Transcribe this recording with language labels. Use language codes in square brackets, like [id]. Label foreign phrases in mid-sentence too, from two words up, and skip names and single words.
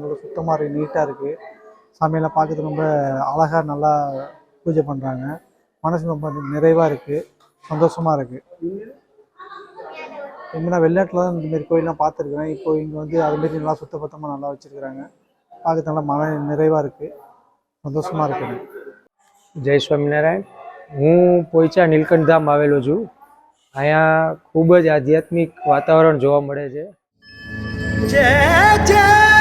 [ta] ரொம்ப சுத்தமாக இருக்குது, நீட்டாக இருக்குது. சாமியெல்லாம் பார்க்கறதுக்கு ரொம்ப அழகாக நல்லா பூஜை பண்ணுறாங்க. மனசு ரொம்ப நிறைவாக இருக்குது, சந்தோஷமாக இருக்குது. நான் வெளிநாட்டில் தான் இந்தமாரி கோயிலெலாம் பார்த்துருக்குறேன். இப்போ இங்கே வந்து அதுமாரி நல்லா சுத்தபத்தமாக நல்லா வச்சுருக்குறாங்க. பார்க்கறது நல்லா மன நிறைவாக இருக்குது, [gu] સંતોષમાં રાખે. જય સ્વામિનારાયણ. હું પોઈચા નીલકંઠ ધામ આવેલો છું. અહીંયા ખૂબ જ આધ્યાત્મિક વાતાવરણ જોવા મળે છે. જય જય